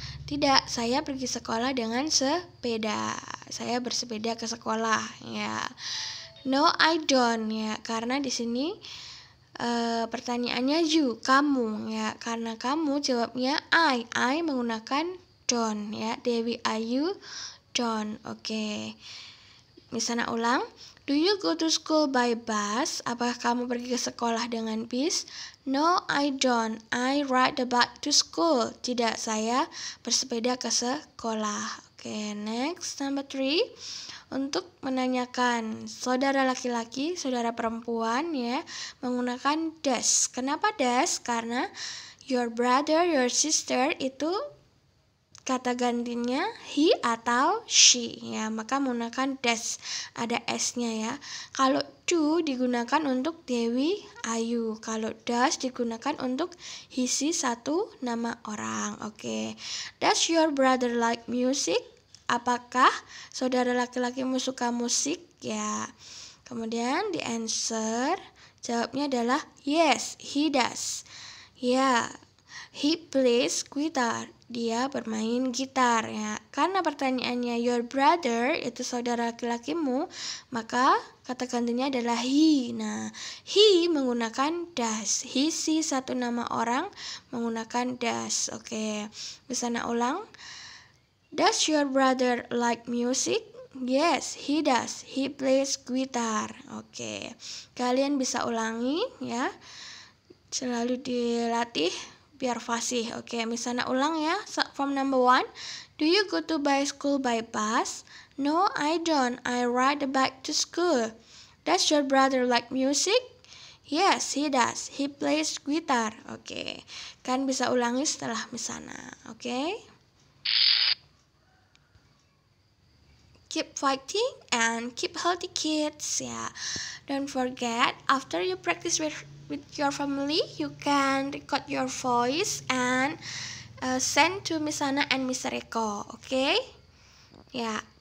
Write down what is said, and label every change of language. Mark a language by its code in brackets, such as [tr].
[id] Tidak, saya pergi sekolah dengan sepeda. Saya bersepeda ke sekolah ya. [en] No, I don't [id] ya. Karena di sini pertanyaannya you, kamu ya. Karena kamu jawabnya I menggunakan don't ya. Dewi Ayu don't. Oke. Misalnya ulang. [en] Do you go to school by bus? [id] Apakah kamu pergi ke sekolah dengan bis? [en] No, I don't. I ride the bike to school. [id] Tidak, saya bersepeda ke sekolah. Oke, [en] next number 3. [id] Untuk menanyakan saudara laki-laki, saudara perempuan ya, menggunakan does. Kenapa does? Karena your brother, your sister itu kata gantinya he atau she ya, maka menggunakan does, ada s-nya ya. Kalau do digunakan untuk Dewi Ayu, kalau does digunakan untuk he, she, satu nama orang. Oke. [en] Does your brother like music? [id] Apakah saudara laki-lakimu suka musik ya? Kemudian di answer jawabnya adalah [en] yes, he does. [id] Ya, [en] he plays guitar. [id] Dia bermain gitar ya. Karena pertanyaannya your brother itu saudara laki-lakimu, maka kata gantinya adalah he. Nah, he menggunakan does. He, she satu nama orang menggunakan does. Oke. Bisa nak ulang? [en] Does your brother like music? Yes, he does. He plays guitar. Oke. [id] Kalian bisa ulangi ya. Selalu dilatih biar fasih. Oke, misalnya ulang ya. [en] From number 1. Do you go to school by bus? No, I don't. I ride the bike to school. Does your brother like music? Yes, he does. He plays guitar. Oke. [id] Kan bisa ulangi setelah misalnya. Oke. [en] Keep fighting and keep healthy kids ya. Don't forget, after you practice with your family, you can record your voice and send to Miss Hana and Miss Reko. Okay? Ya.